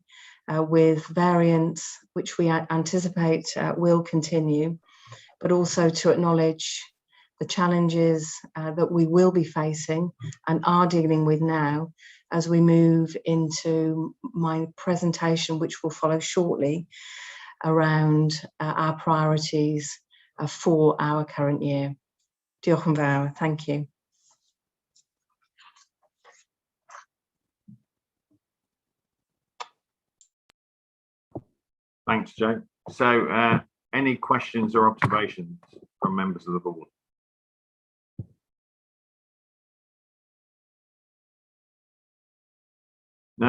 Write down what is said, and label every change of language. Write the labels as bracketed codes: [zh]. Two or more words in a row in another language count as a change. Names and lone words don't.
[en] with variants, which we anticipate will continue, but also to acknowledge the challenges that we will be facing and are dealing with now as we move into my presentation, which will follow shortly, around our priorities for our current year. [cy] Diolch yn fawr. [en] Thank you. Thanks, Jo. So any questions or observations from members of the board? No.